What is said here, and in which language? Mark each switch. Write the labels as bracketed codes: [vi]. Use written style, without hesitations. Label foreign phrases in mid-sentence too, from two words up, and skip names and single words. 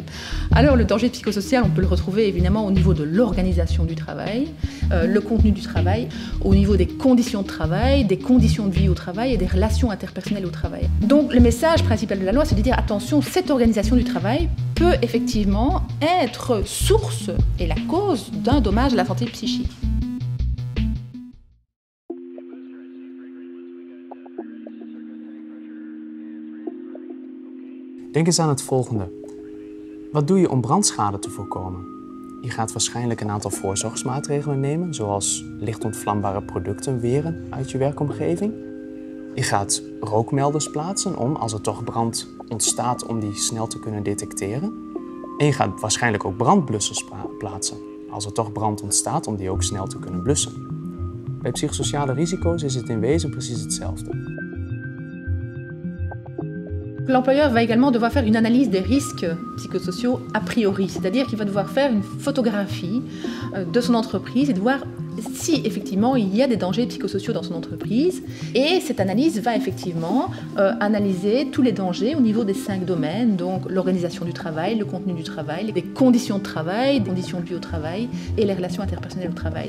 [fr] Alors le danger psychosocial, on peut le retrouver évidemment au niveau de l'organisation du travail, le contenu du travail, au niveau des conditions de travail, des conditions de vie au travail et des relations interpersonnelles au travail. Donc le message principal de la loi, c'est de dire attention, cette organisation du travail peut effectivement être source et la cause d'un dommage à la santé psychique. [nl] Denk eens aan het volgende. Wat doe je om brandschade te voorkomen? Je gaat waarschijnlijk een aantal voorzorgsmaatregelen nemen, zoals licht ontvlambare producten weren uit je werkomgeving. Je gaat rookmelders plaatsen om, als er toch brand ontstaat, om die snel te kunnen detecteren. En je gaat waarschijnlijk ook brandblussers plaatsen, als er toch brand ontstaat, om die ook snel te kunnen blussen. Bij psychosociale risico's is het in wezen precies hetzelfde. [fr] L'employeur va également devoir faire une analyse des risques psychosociaux a priori, c'est-à-dire qu'il va devoir faire une photographie de son entreprise et de voir si effectivement il y a des dangers psychosociaux dans son entreprise. Et cette analyse va effectivement analyser tous les dangers au niveau des 5 domaines, donc l'organisation du travail, le contenu du travail, les conditions de travail, les conditions de vie au travail et les relations interpersonnelles au travail.